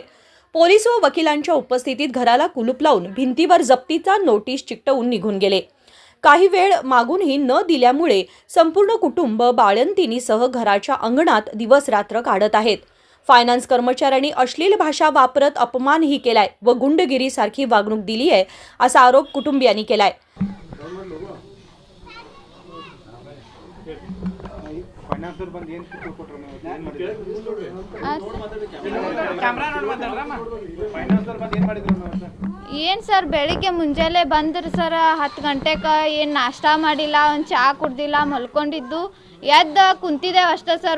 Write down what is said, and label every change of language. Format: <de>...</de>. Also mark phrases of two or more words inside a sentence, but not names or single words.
<mr>पोलीस व वकिलांच्या उपस्थितीत घराला कुलूप लावून भिंतीवर जप्तीचा नोटीस चिकटवून निघून गेले। काही वेळ मागूनही न दिल्यामुळे संपूर्ण कुटुंब बाळंतिणीसह घराच्या अंगणात दिवस-रात्र काढत आहेत। फायनान्स कर्मचाऱ्यांनी अश्लील भाषा वापरत अपमानही केलाय व गुंडगिरीसारखी वागणूक दिली आहे असा आरोप कुटुंबियांनी केलाय।</mr> <kn>ಏನು ಸರ್ ಬೆಳಿಗ್ಗೆ ಮುಂಜಾನೆ ಬಂದ್ರಿ ಸರ್ 10 ಗಂಟೆಗೆ ಏನು ನಾಷ್ಟಾ ಮಾಡಿಲ್ಲ, ಒಂದು ಚಹಾ ಕುಡ್ದಿಲ್ಲ, ಮಲ್ಕೊಂಡಿದ್ದು ಎದ್ದು ಕುಂತಿದ್ದೇವೆ ಅಷ್ಟೇ ಸರ್।</kn>